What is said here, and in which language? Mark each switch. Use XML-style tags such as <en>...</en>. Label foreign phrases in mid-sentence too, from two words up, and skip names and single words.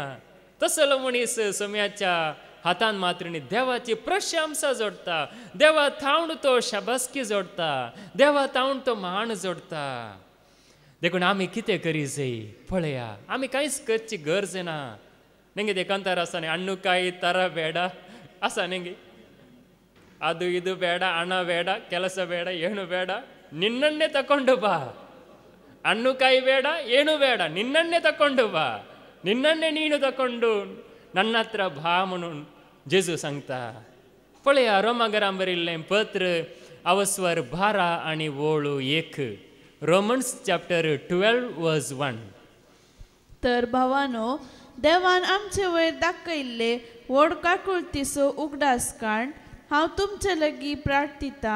<kok>तसलो मनीस सोम्याच्या हातान मात्र न्ही देवाची प्रशंसा जोडटा, देवा थावण तो शाबासकी जोडटा, देवा थावण तो मान जोडता. देखून आमी कितें करी जाय पळया, आमी कांयच करची गरज ना. नेंगे ते कंतार आसा न्ही अण्णू कांय तरा ಬೇಡ आसा नेंगे,</kok> <kn>ಅದು ಇದು ಬೇಡ, ಹಣ ಬೇಡ, ಕೆಲಸ ಬೇಡ, ಏನು ಬೇಡ, ನಿನ್ನನ್ನೇ ತಕೊಂಡು ಬಾ. ಹಣ್ಣು ಕಾಯಿ ಬೇಡ, ಏನು ಬೇಡ, ನಿನ್ನನ್ನೇ ತಕೊಂಡು ಬಾ, ನಿನ್ನನ್ನೇ ನೀನು ತಕೊಂಡು ನನ್ನ ಹತ್ರ ಬಾ म्हणून जेजू सांगता.</kn> <kok>पळया रोमाकारांक बरयल्लें पत्र अवस्वर 12 आनी 1.</kok> <en>Romans chapter 12:1.</en> <kok>तर भावानो, देवान आमचे वयर दाखयल्ले व्हड काकुळतीचो उगडास काण हांव तुमचे लागीं प्रार्थिता.</kok>